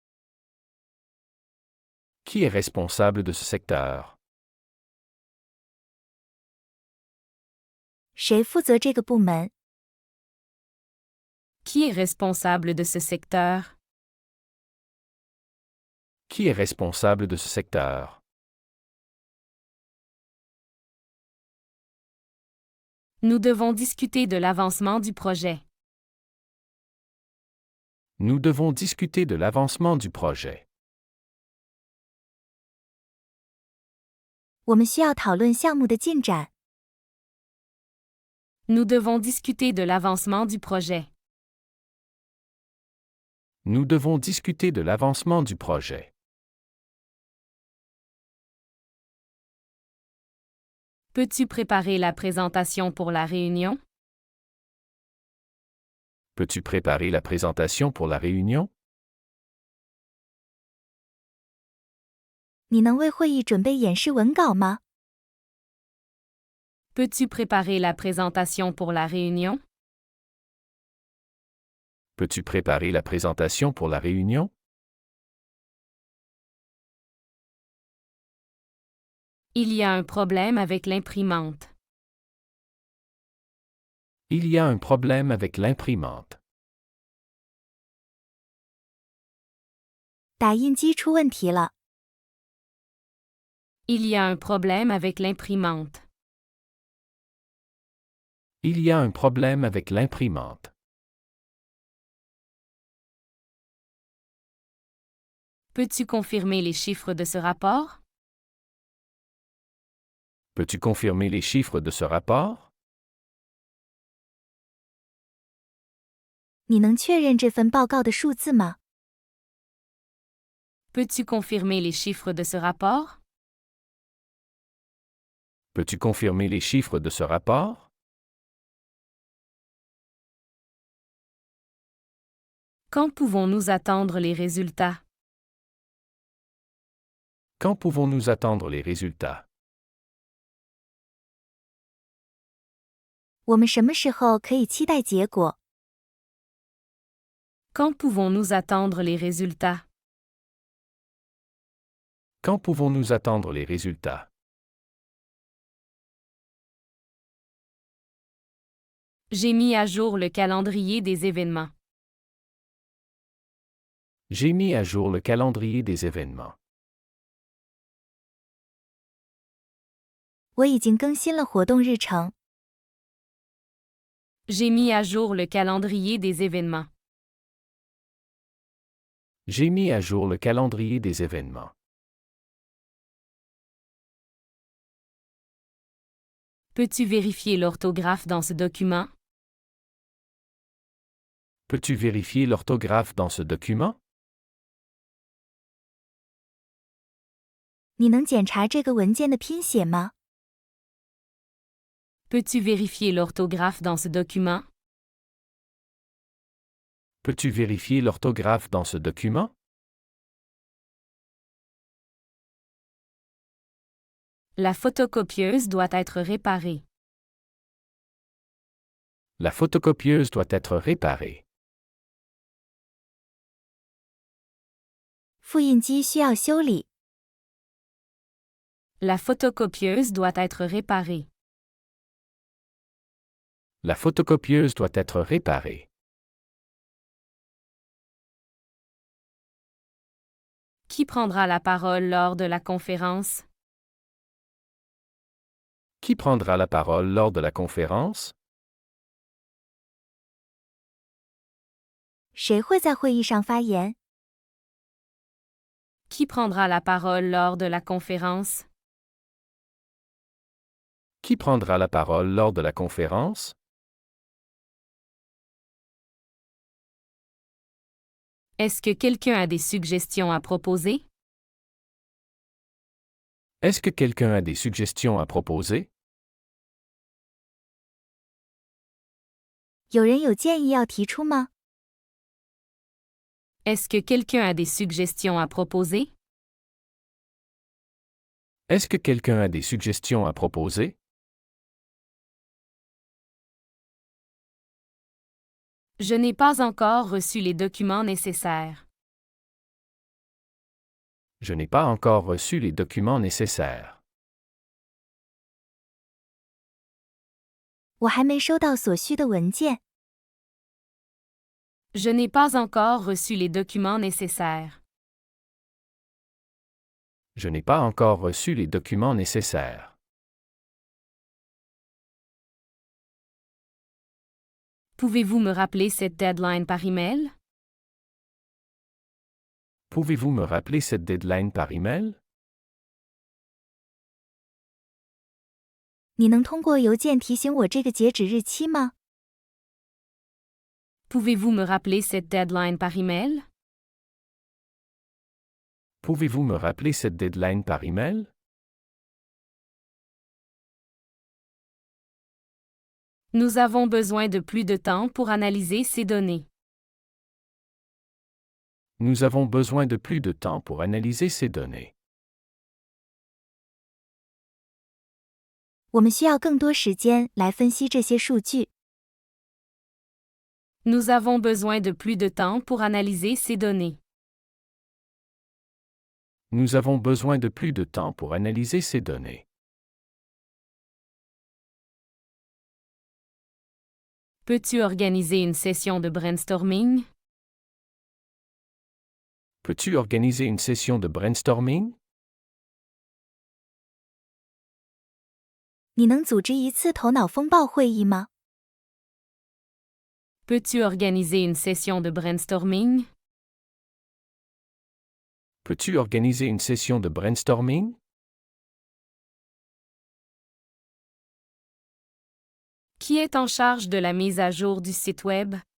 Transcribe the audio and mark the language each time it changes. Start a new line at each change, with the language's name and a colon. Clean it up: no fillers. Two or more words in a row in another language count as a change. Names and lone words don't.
French: Qui est responsable de ce secteur?
Chinese: 谁负责这个部门？
French: Qui est responsable de ce secteur? Qui est responsable de ce secteur? Nous devons discuter de l'avancement du projet. Nous devons discuter de l'avancement du projet.
Chinese: 我们需要讨论项目的进展。
French: Nous devons discuter de l'avancement du projet. Nous devons discuter de l'avancement du projet. Peux-tu préparer la présentation pour la réunion? Peux-tu préparer la présentation pour la réunion?
Chinese: 你能为会议准备演示文稿吗？
French: Peux-tu préparer la présentation pour la réunion? Peux-tu préparer la présentation pour la réunion? Il y a un problème avec l'imprimante. Il y a un problème avec l'imprimante.
Chinese: 打印机出问题了。
French: Il y a un problème avec l'imprimante. Il y a un problème avec l'imprimante. Peux-tu confirmer les chiffres de ce rapport? Peux-tu confirmer les chiffres de ce rapport?
Chinese: 你能确认这份报告的数字吗？
French: Peux-tu confirmer les chiffres de ce rapport? Peux-tu confirmer les chiffres de ce rapport? Quand pouvons-nous attendre les résultats? Quand pouvons-nous attendre les résultats?
Chinese: 我们什么时候可以期待结果？
French: Quand pouvons-nous attendre les résultats? Quand pouvons-nous attendre les résultats? J'ai mis à jour le calendrier des événements. J'ai mis à jour le calendrier des événements.
Chinese: 我已经更新了活动日程。
French: J'ai mis à jour le calendrier des événements. J'ai mis à jour le calendrier des événements. Peux-tu vérifier l'orthographe dans ce document? Peux-tu vérifier l'orthographe dans ce document?
Chinese: 你能检查这个文件的拼写吗？
French: Peux-tu vérifier l'orthographe dans ce document? Peux-tu vérifier l'orthographe dans ce document? La photocopieuse doit être réparée. La photocopieuse doit être réparée.
Chinese: 复印机需要修理。
French: La photocopieuse doit être réparée. La photocopieuse doit être réparée. Qui prendra la parole lors de la conférence? Qui prendra la parole lors de la conférence?
Chinese: 谁会在会议上发言？
French: Qui prendra la parole lors de la conférence? Qui prendra la parole lors de la conférence? Est-ce que quelqu'un a des suggestions à proposer? Est-ce que quelqu'un a des suggestions à proposer?
Chinese: 有人有建议要提出吗？
French: Est-ce que quelqu'un a des suggestions à proposer? Est-ce que quelqu'un a des suggestions à proposer? Je n'ai pas encore reçu les documents nécessaires. Je n'ai pas encore reçu les documents nécessaires.
Chinese: 我还没收到所需的文件。
French: Je n'ai pas encore reçu les documents nécessaires. Je n'ai pas encore reçu les documents nécessaires. Pouvez-vous me rappeler cette deadline par email? Pouvez-vous me rappeler cette deadline par email?
Chinese: 你能通过邮件提醒我这个截止日期吗？
French: Pouvez-vous me rappeler cette deadline par email? Pouvez-vous me rappeler cette deadline par email? Nous avons besoin de plus de temps pour analyser ces données. Nous avons besoin de plus de temps pour analyser ces données.
Chinese: 我们需要更多时间来分析这些数据。
French: Nous avons besoin de plus de temps pour analyser ces données. Nous avons besoin de plus de temps pour analyser ces données. Peux-tu organiser une session de brainstorming? Peux-tu organiser une session de brainstorming?
Chinese: 你能组织一次头脑风暴会议吗？
French: Peux-tu organiser une session de brainstorming? Peux-tu organiser une session de brainstorming? Qui est en charge de la mise à jour du site Web?